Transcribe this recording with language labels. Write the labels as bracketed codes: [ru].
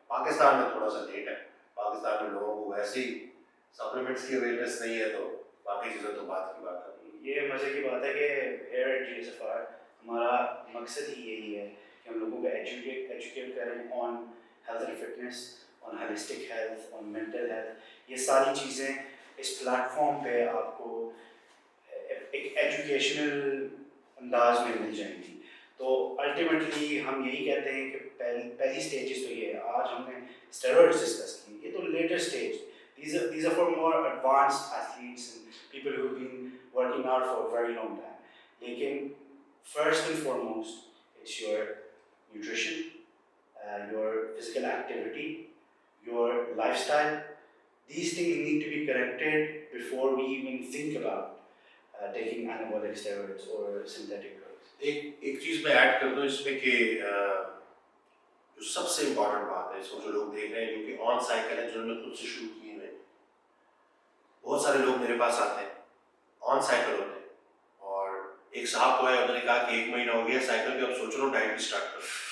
[hi] पाकिस्तान में थोड़ा सा लेट है, पाकिस्तान में लोगों को वैसे ही सप्लीमेंट्स की अवेयरनेस नहीं है, तो बाकी चीज़ें तो बात की बात है। ये मज़े की बात है कि हेयर एट GSFR हमारा मकसद ही यही है कि हम लोगों को एजुकेट करें [en] On health and fitness, on holistic health, on mental health. [hi] ये सारी चीज़ें इस प्लेटफॉर्म पे आपको एक एजुकेशनल अंदाज में मिल जाएंगी। तो अल्टीमेटली हम यही कहते हैं कि पहली स्टेजेस तो ये है। आज हमने स्टेरॉइड्स डिस्कस की, ये तो later stage. [en] These are for more advanced athletes and people who've been working out for a very long time. लेकिन first and foremost, it's your nutrition, your physical activity, your lifestyle. These things need to be corrected before we even think about taking anabolic steroids or synthetic drugs. [hi] एक चीज मैं add कर दूं इसमें कि जो सबसे इम्पोर्टेंट बात है, इसको जो लोग देख रहे हैं जो कि ऑन साइकिल है, जिन्होंने खुद से शुरू किए हुए, बहुत सारे लोग मेरे पास आते हैं ऑन साइकिल होते हैं, और एक साहब को है, उन्होंने कहा कि 1 महीना हो गया साइकिल पे, अब सोच रहा हूँ डाइट भी स्टार्ट करूँ।